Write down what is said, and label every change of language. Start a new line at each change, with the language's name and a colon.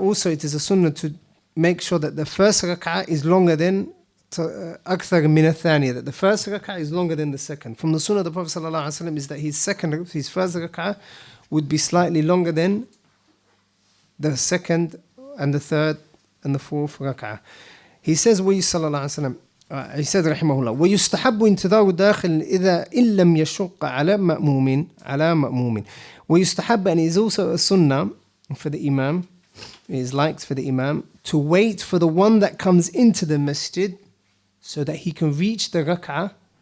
English: Also, it is a sunnah to make sure that the first rak'ah is longer than
Arabic: أكثر من الثانية,
English: that the first rak'ah is longer than the second. From the sunnah of the Prophet ﷺ is that his first rak'ah would be slightly longer than the second and the third and the fourth rak'ah. He says, he said
Arabic: رحمه الله, ويستحب انتظار الداخل إذا إن لم يشق على مأموم.
English: ويستحب, and it is also a sunnah for the imam, it is liked for the imam to wait for the one that comes into the masjid so that he can reach the rak'ah.